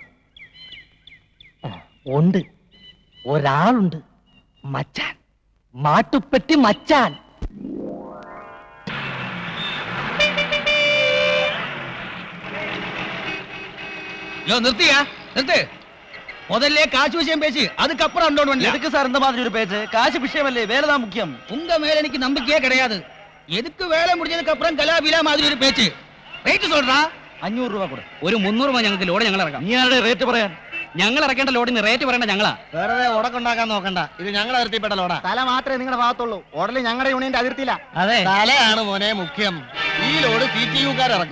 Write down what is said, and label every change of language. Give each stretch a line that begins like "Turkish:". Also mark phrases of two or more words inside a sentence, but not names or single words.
Malayalam: ഉണ്ട്, ഒരാളുണ്ട്, മച്ചാൻ, മാട്ടുപ്പെട്ടി മച്ചാൻ. നിർത്തിയാ നിർത്ത്.
Tamil: முதல்ல காசு விஷயம் பேசி அதுக்கப்புறம் அண்டோன் எதுக்கு சார் இந்த மாதிரி ஒரு பேச்சு? காசு விஷயமல்ல, வேலை தான் முக்கியம். உங்க மேல எனக்கு நம்பிக்கையே கிடையாது. எதுக்கு வேலை முடிஞ்சதுக்கு அப்புறம் கலாபிலா மாதிரி ஒரு பேச்சு. റേറ്റ് சொல்றா.
Malayalam: 500 രൂപ കൊടു. ഒരു 300 രൂപ ഞങ്ങൾക്ക് ലോഡ് ഞങ്ങൾ ഇറക്കാം. നീ ആരുടെ റേറ്റ് പറയാൻ? ഞങ്ങൾ ഇറക്കേണ്ട ലോഡിന് റേറ്റ് പറയണ്ട ഞങ്ങളാ. വെറുതെ ഉടക്കുണ്ടാക്കാൻ നോക്കണ്ട, ഇത് ഞങ്ങളുടെ അതിർത്തിപ്പെട്ട ലോഡാ. തല മാത്രമേ നിങ്ങളുടെ ഭാഗത്തുള്ളൂ, ഓടല് ഞങ്ങളുടെ യൂണിയന്റെ അതിർത്തിയില്ല. അതെ, തലയാണ് മോനെ മുഖ്യം. ഈ ലോഡ് CTU-കാർ ഇറക്കും.